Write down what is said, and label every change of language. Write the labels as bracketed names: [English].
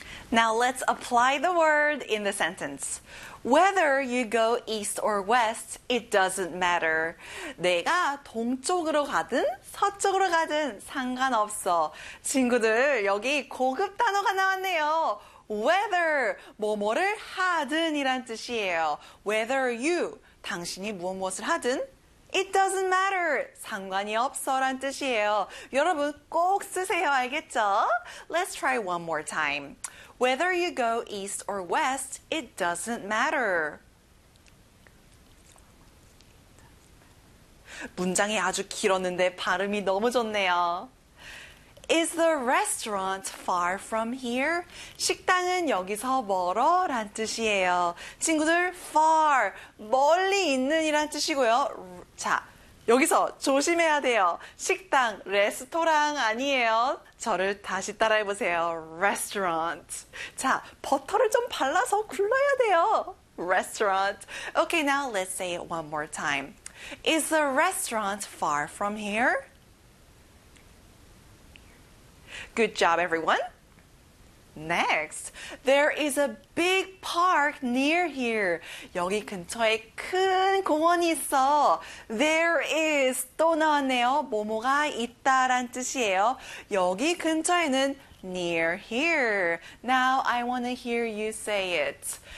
[English] Now let's apply the word in the sentence. Whether you go east or west, it doesn't matter. [Korean] 내가 동쪽으로 가든 서쪽으로 가든 상관없어. 친구들, 여기 고급 단어가 나왔네요. Whether, 뭐뭐를 하든이란 뜻이에요. [English] Whether you, [Korean] 당신이 무엇무엇을 하든, [English] it doesn't matter. [Korean] 상관이 없어란 뜻이에요. 여러분, 꼭 쓰세요. 알겠죠? [English] Let's try one more time. Whether you go east or west, it doesn't matter. [Korean] 문장이 아주 길었는데 발음이 너무 좋네요. [English] Is the restaurant far from here? [Korean] 식당은 여기서 멀어? 란 뜻이에요. 친구들, far, 멀리 있는 이란 뜻이고요. 자, 여기서 조심해야 돼요. 식당, 레스토랑 아니에요. 저를 다시 따라해 보세요. [English] Restaurant. [Korean] 자, 버터를 좀 발라서 굴러야 돼요. [English] Restaurant. Okay, now let's say it one more time. Is the restaurant far from here? Good job, everyone. Next, there is a big park near here. [Korean] 여기 근처에 큰 공원이 있어. [English] There is [Korean] 또 나왔네요. 뭐뭐가 있다란 뜻이에요. 여기 근처에는 [English] near here. Now I want to hear you say it.